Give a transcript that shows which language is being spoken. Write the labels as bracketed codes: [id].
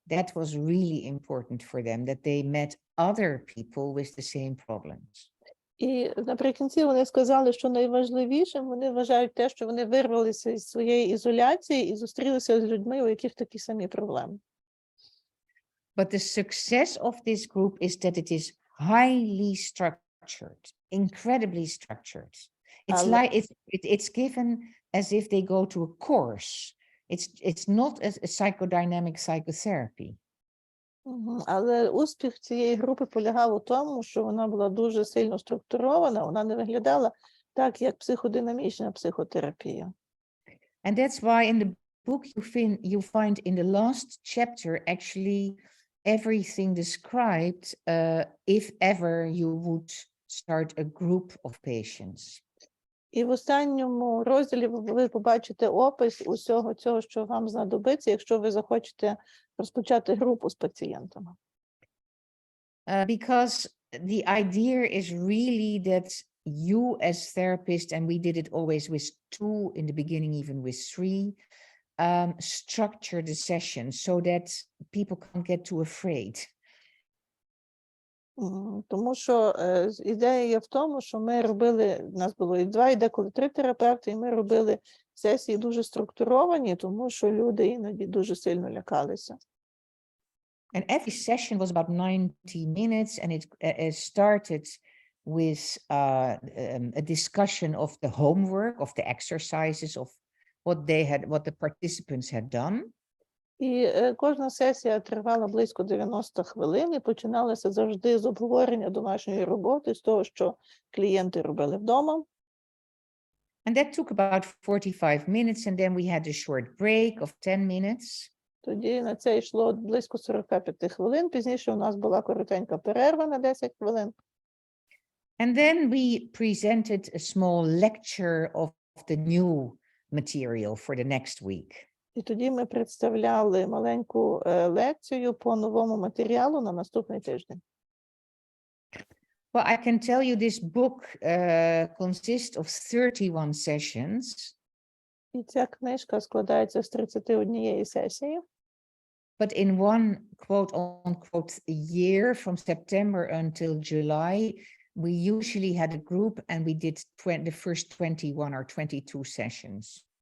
[en] That was really important for them, that they met other people with the same problems. [uk] І наприкінці вони сказали, що найважливішим вони вважають те, що вони вирвалися із своєї ізоляції і зустрілися з людьми, у яких такі самі проблеми. [en] But the success of this group is that it is highly structured, incredibly structured. It's like it's given as if they go to a course. It's not a psychodynamic psychotherapy. [uk] Але успіх цієї групи полягав у тому, що вона була дуже сильно структурована, вона не виглядала так, як психодинамічна психотерапія. [en] And that's why in the book you find in the last chapter actually everything described if ever you would start a group of patients. [uk] І в останньому розділі ви побачите опис усього цього, що вам знадобиться, якщо ви захочете розпочати групу з пацієнтами. [en] Because the idea is really that you as therapists, and we did it always with 2, in the beginning even with 3, structure the session so that people can't get too afraid. [uk] Тому що ідея є в тому, що ми робили, у нас було і 2, і деколи 3 терапевти, і ми робили сесії дуже структуровані, тому що люди іноді дуже сильно лякалися. [en] And every session was about 90 minutes, and it started with a discussion of the homework, of the exercises, of what the participants had done. [uk] І кожна сесія тривала близько 90 хвилин і починалася завжди з обговорення домашньої роботи, з того, що клієнти робили вдома. [en] And that took about 45 minutes, and then we had a short break of 10 minutes. [uk] Тоді на це йшло близько 45 хвилин, пізніше у нас була коротенька перерва на 10 хвилин. [en] And then we presented a small lecture of the new material for the next week. [uk] І тоді ми представляли маленьку лекцію по новому матеріалу на наступний тиждень. [en] Well, I can tell you this book consists of 31 sessions. [uk] І ця книжка складається з 31 сесії. [en] But in one quote-unquote year, from September until July, we usually had a group and we did the first 21 or 22 sessions.